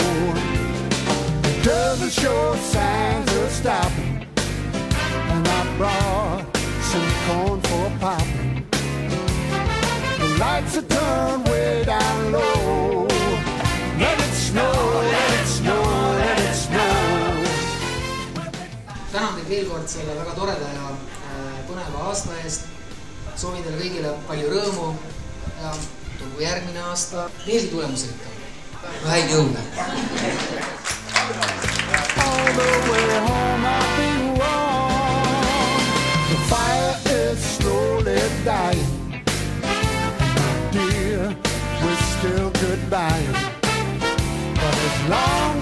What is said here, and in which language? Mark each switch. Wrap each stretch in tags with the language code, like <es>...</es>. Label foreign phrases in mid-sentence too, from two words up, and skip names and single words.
<en>It doesn't show signs of stopping, and I brought some corn for popping. The lights are turned way down low. Let it snow, let it snow, let it snow.</en> <et>Tänan teid veel kord selle väga toreda ja põneva aasta eest. Soovin teile kõigile palju rõõmu ja tulgu järgmine aasta veelgi tulemusrikka. Häid jõude!</et> <en>All the way home I'll be warm. The fire is slowly dying. My dear, we're still goodbye. But as long</en>